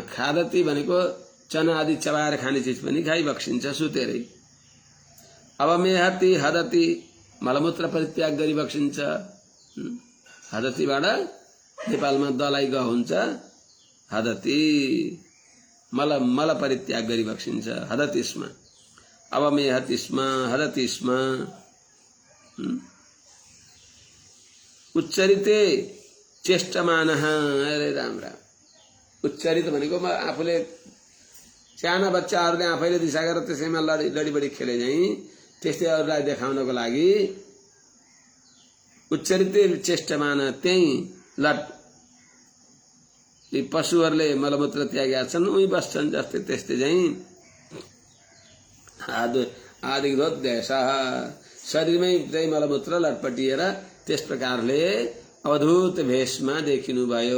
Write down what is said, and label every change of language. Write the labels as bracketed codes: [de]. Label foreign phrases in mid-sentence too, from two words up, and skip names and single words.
[ne] खादती भनेको चना आदि चबाएर खाने चिज पनि खाइ बक्सिन्छ सुतेरै। [sa] अवमेहती हदती [ne] मलमूत्र परित्याग गरी बक्सिन्छ। हदतीबाट नेपालमा दलाई ग हुन्छ, हदती मल परित्याग गरी बक्सिन्छ। [sa] हदती स्म अवमेहती स्म हदती स्म। उच्चरिते चेष्टमान, [ne] अरे राम राम। उच्चरित भनेको आफूले साना बच्चाहरूले आफैले दिशा गरेर त्यसैमा लडीबडी खेले चाहिँ त्यस्तै अरूलाई देखाउनको लागि [sa] उच्चरिते चेष्टमान, [ne] त्यही लट यी पशुहरूले मलमूत्र त्यागेका छन् उही बस्छन् जस्तै त्यस्तै चाहिँ आदिग्धोद्देश, शरीरमै चाहिँ मलमूत्र लटपटिएर त्यस प्रकारले अवधूत भेषमा देखिनु भयो।